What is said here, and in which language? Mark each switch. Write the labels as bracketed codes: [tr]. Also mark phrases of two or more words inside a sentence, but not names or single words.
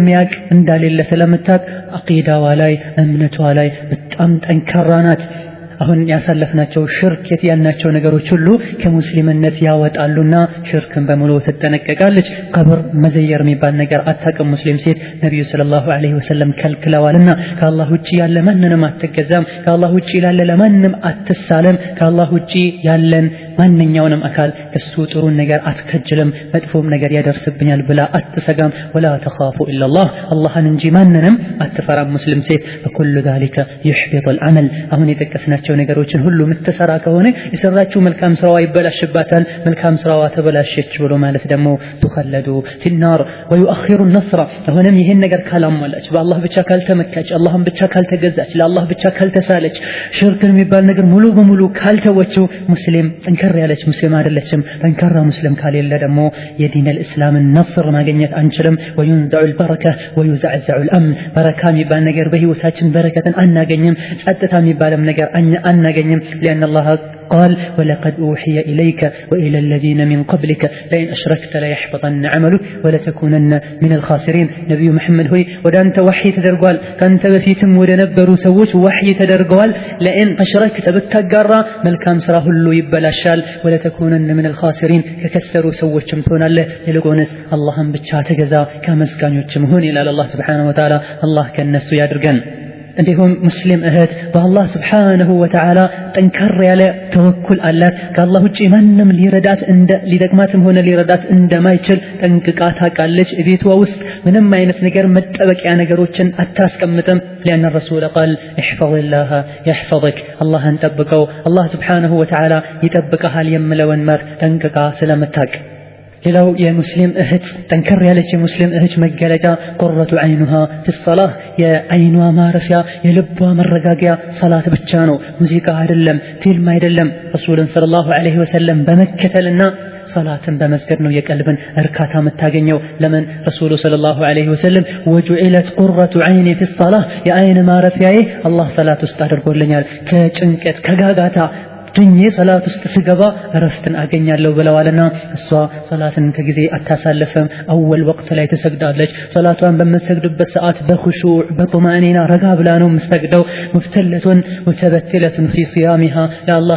[am] የሚያውቅ እንደሌለ ስለምታውቅ አቂዳዋ ላይ እምነቷ ላይ በጣም ጠንካራ ናት። አሁን ያሳለፍናቸው ሽርክ ያልናቸው ነገሮች ሁሉ ከሙስሊምነት ያወጣሉና ሽርክን በሙሉ ትጠነቀቃለች። ቀብር መዘየር የሚባል ነገር አታውቅም ሙስሊም ሴት። ነብዩ [ar] صلى الله عليه وسلم [am] ከልክለዋልና ከአላህ ውጪ ያለ ማንንም አትገዛም። ከአላህ ውጪ ያለ ለማንም አትሳለም። ከአላህ ውጪ ያለን ማንኛውንም አካል ከሱ ጥሩን ነገር አትከጅልም መጥፎም ነገር ያደርስብኛል ብላ አትሰጋም [ar] ولا تخافوا الا الله [am] አላህን እንጂ ማንንም አትፈራም ሙስሊም ሴት [ar] فكل ذلك يحبط العمل [am] አሁን የተከስናቸው ነገሮችን ሁሉ ምትሰራ ከሆነ የሰራችው መልካም ስራዋ ይበላሽባታል መልካም ስራዋ ተበላሸች ብሎ ማለት ደግሞ [ar] تخلد في النار ويؤخر النصر [am] አሁንም ይሄን ነገር ካላሟላች በአላህ ብቻ ካልተመካች አላህን ብቻ ካልተገዛች ለአላህ ብቻ ካልተሳለች ሽርክን የሚባል ነገር ሙሉ በሙሉ ካልተወችው ሙስሊም ጠንከር ያለች ሙስሊም አይደለችም ጠንካራ ሙስሊም ካሌለ ደግሞ የዲን [ar] الاسلام النصر [am] ማግኘት አንችልም [ar] وينزع البركه ويزعزع الامن [am] بركه የሚባል ነገር በህይወታችን በረከትን አናገኝም ጸጥታ የሚባልም ነገር አናገኝም [ar] لان الله قال ولقد اوحي اليك والى الذين من قبلك لئن اشركت ليحبطن عملك ولتكونن من الخاسرين نبي محمد [am] ሆይ ወደ አንተ ወህይ ተደርጓል ካንተ በፊትም ወደ ነበሩ ሰዎች ወህይ ተደርጓል [ar] لئن اشركت [am] ብታጋራ መልካም ስራ ሁሉ ይበላሻል [ar] ولتكونن من الخاسرين [am] ከከሰሩ ሰዎችም ትሆናለህ ይልቁንስ አላህን ብቻ ተገዛ ከመስጋኞችም ሁን ይላል አላህ [ar] سبحانه وتعالى [am] አላህ ከነሱ ያድርገን እንዲሁም ሙስሊም እህት በአላህ [ar] سبحانه وتعالى [am] ጠንከር ያለ ተወኩል አላት ከአላህ ውጪ ማንንም ሊደግማትም ሆነ ሊረዳት እንደማይችል ጠንቅቃ ታውቃለች ቤቷ ውስጥ ምንም አይነት ነገር መጠበቂያ ነገሮችን አታስቀምጥም [ar] لأن الرسول قال احفظ الله يحفظك الله [am] انطبقው አላህ [ar] سبحانه وتعالى [am] ይጠብቀሃል የምለውን መር ጠንቅቃ ስለምታውቅ ሌላው የሙስሊም እህት ጠንከር ያለች የሙስሊም እህት መገለጫ [ar] قرة عينها في الصلاه [am] የአይኗ ማረፊያ የልቧ መረጋጊያ ሰላት ብቻ ነው ሙዚቃ አይደለም ፊልም አይደለም ረሱልን [ar] صلى الله عليه وسلم [am] በመከተልና ሰላትን በመስገድ ነው የቀልብን እርካታ የምታገኘው ለምን ረሱሉ [ar] صلى الله عليه وسلم وجعلت قرة عيني في الصلاه [am] የአይን ማረፊያዬ አላህ ሰላት ውስጥ አድርጎልኛል ከጭንቀት ከጋጋታ ድኜ ሰላት ውስጥ ስገባ እረፍትን አገኛለሁ ብለዋልና እሷ ሰላትን ከጊዜ አታሳልፍም አወል ወቅት ላይ ተሰግዳለች ሰላቷን በመሰግድበት ሰዓት በኹሹዕ በጡማኒና ረጋ ብላ ነው የምትሰግደው ሙፍተለቱን ወተበተለቱን [ar] في صيامها [am] ለአላህ